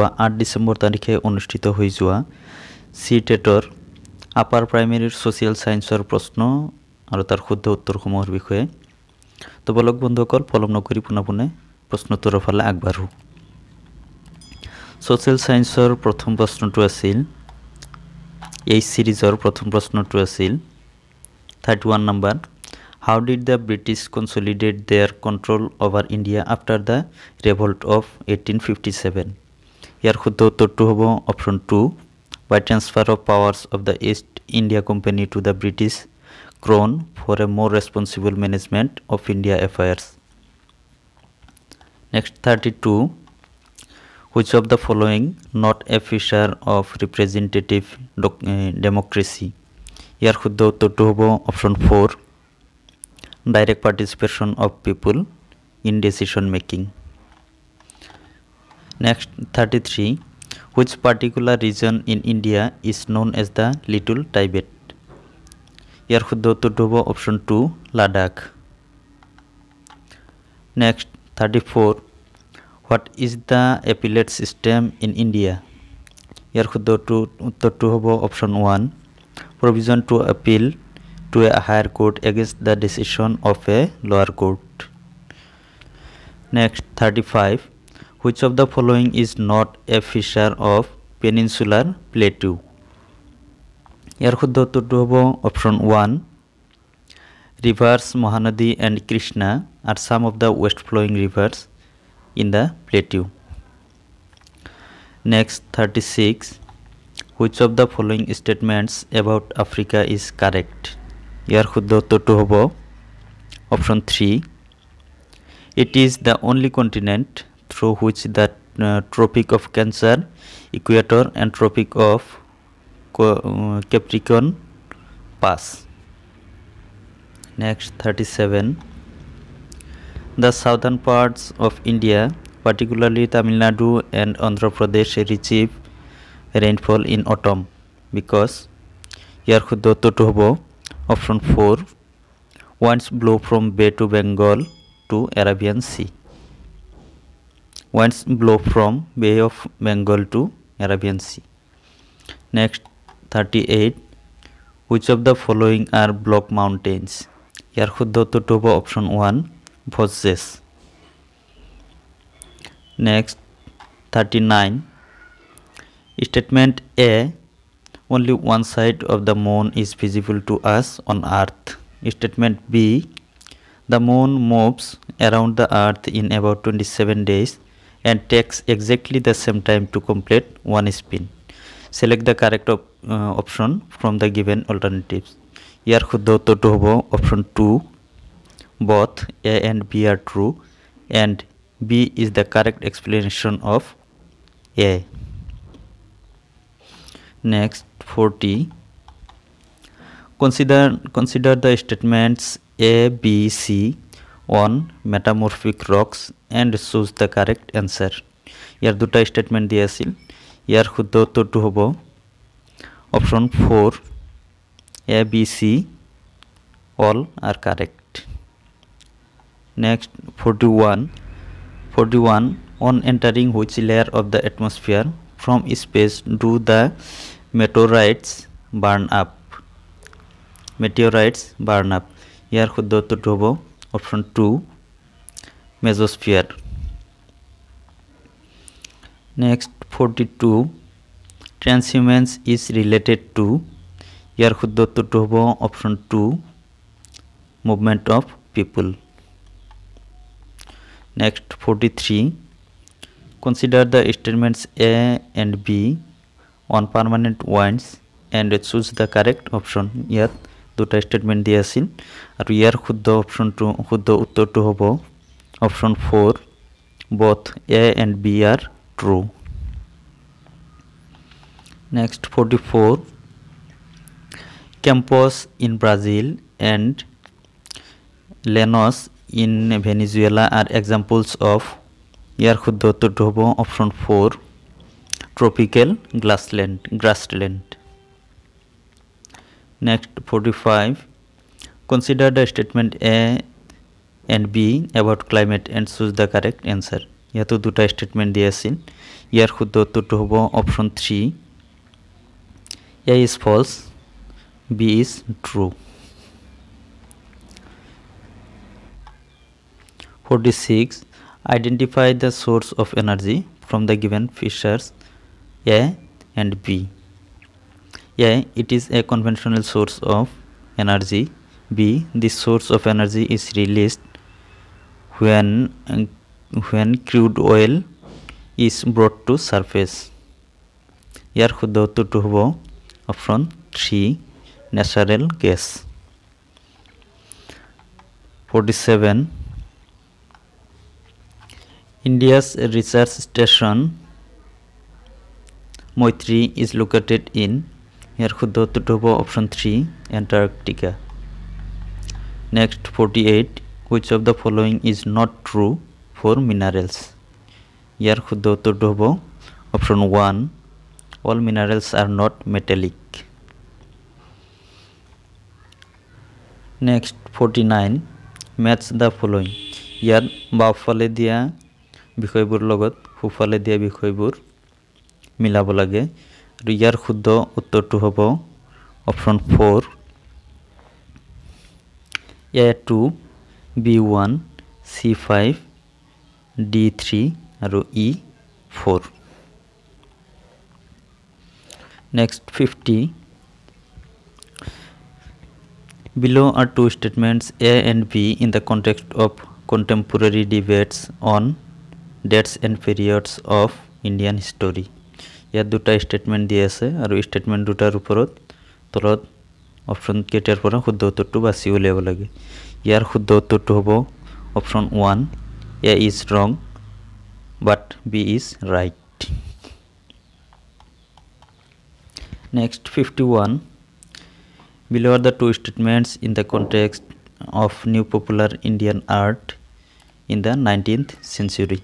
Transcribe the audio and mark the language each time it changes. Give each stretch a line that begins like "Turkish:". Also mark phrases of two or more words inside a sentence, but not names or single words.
Assamese: 8 ডিসেম্বৰ তাৰিখে অনুষ্ঠিত হৈ যোৱা CTETৰ
English: upper primary social science
Assamese: প্ৰশ্ন আৰু তাৰ শুদ্ধ উত্তৰসমূহৰ বিষয়ে তো বলক বন্ধুসকল পলম নকৰি পুনপুনে প্ৰশ্নটোৰ ফালে আগবাঢ়ো
English: social science
Assamese: প্ৰথম প্ৰশ্নটো আছিল এই সিৰিজৰ প্ৰথম প্ৰশ্নটো আছিল 31 number
English: How did the British consolidate their control over India after the revolt of 1857? Here
Assamese: শুদ্ধ উত্তৰটো হ'ব
English: option 2 by transfer of powers of the East India Company to the British Crown for a more responsible management of India affairs. Next 32 Which of the following not a feature of representative democracy? Here
Assamese: শুদ্ধ উত্তৰটো হ'ব
English: option 4 direct participation of people in decision making. Next 33 Which particular region in India is known as the Little Tibet? Here
Assamese: শুদ্ধ উত্তৰটো হ'ব
English: option 2 Ladakh. Next 34 What is the appellate system in India? Here
Assamese: শুদ্ধ উত্তৰটো হ'ব
English: option 1 Provision to appeal to a higher court against the decision of a lower court. Next 35 Which of the following is not a feature of peninsular plateau? Here
Assamese: শুদ্ধ উত্তৰটো হ'ব
English: option 1 Rivers Mahanadi and Krishna are some of the west flowing rivers in the plateau. Next 36 Which of the following statements about Africa is correct? Here
Assamese: শুদ্ধ উত্তৰটো হ'ব
English: option 3 It is the only continent through which the Tropic of Cancer, Equator and Tropic of Capricorn pass. Next 37 The southern parts of India, particularly Tamil Nadu and Andhra Pradesh, receive rainfall in autumn because here
Assamese: শুদ্ধ উত্তৰটো হ'ব
English: option 4 Winds blow from Bay to Bengal to Arabian Sea. Winds blow from Bay of Bengal to Arabian Sea. Next 38 Which of the following are block mountains? Here
Assamese: শুদ্ধ উত্তৰটো হ'ব
English: option 1 Vosges. Next 39 Statement A Only one side of the moon is visible to us on earth. Statement B The moon moves around the earth in about 27 days and takes exactly the same time to complete one spin. Select the correct option from the given alternatives. Here
Assamese: শুদ্ধ উত্তৰটো হ'ব
English: option 2 Both A and B are true and B is the correct explanation of A. Next 40 Consider the statements A, B, C on metamorphic rocks and choose the correct answer.
Assamese: ইয়াৰ দুটা statement দিয়া আছিল ইয়াৰ শুদ্ধ উত্তৰটো হ'ব
English: option 4 A, B, C all are correct. Next 41 On entering which layer of the atmosphere from space do the meteorites burn up?
Assamese: ইয়াৰ শুদ্ধ উত্তৰটো হ'ব
English: option 2 mesosphere. Next 42 transhumance is related to
Assamese: ইয়াৰ শুদ্ধ উত্তৰটো হ'ব
English: option 2 movement of people. Next 43 Consider the statements A and B on permanent winds and choose the correct option.
Assamese: ইয়াত দুটা statement দিয়া আছিল আৰু ইয়াৰ শুদ্ধ উত্তৰটো হ'ব
English: option 4 Both A and B are true. Next 44 Campos in Brazil and Llanos in Venezuela are examples of
Assamese: ইয়াৰ শুদ্ধ উত্তৰটো হ'ব
English: option 4 tropical grassland. Next 45 Consider the statement A and B about climate and choose the correct answer.
Assamese: ইয়াতো দুটা স্টেটমেন্ট দিয়া আছিল ইয়াৰ শুদ্ধ উত্তৰটো হ'ব
English: অপশন 3 A is false B is true 46 identify the source of energy from the given figures A and B A it is a conventional source of energy B this source of energy is released when crude oil is brought to surface
Assamese: ইয়াৰ শুদ্ধ উত্তৰটো হ'ব
English: অপশন 3 natural gas 47 India's research station Moitri is located in
Assamese: ইয়াৰ শুদ্ধ উত্তৰটো হ'ব
English: অপশন 3 Antarctica Next 48 which of the following is not true for minerals
Assamese: ইয়াৰ শুদ্ধ উত্তৰটো হ'ব
English: অপশন 1 all minerals are not metallic Next 49 match the following
Assamese: ইয়াত বাওঁফালে দিয়া বিষয়বোৰ লগত সোঁফালে দিয়া বিষয়বোৰ মিলাব লাগে আৰু ইয়াৰ শুদ্ধ উত্তৰটো হ'ব অপশন 4
English: A2 B1 C5 D3
Assamese: আৰু
English: E4 Next 50 Below are two statements A and B in the context of contemporary debates on dates and periods of Indian history.
Assamese: ইয়াত দুটা স্টেটমেন্ট দিয়া আছে আৰু স্টেটমেন্ট দুটাৰ ওপৰত তলত অপশন কেটাৰ পৰা শুদ্ধ উত্তৰটো বাছি উলিয়াব লাগে ইয়াৰ শুদ্ধ উত্তৰটো হ'ব অপশন 1
English: A is wrong but B is right. Next 51 Below are the two statements in the context of new popular Indian art in the 19th century.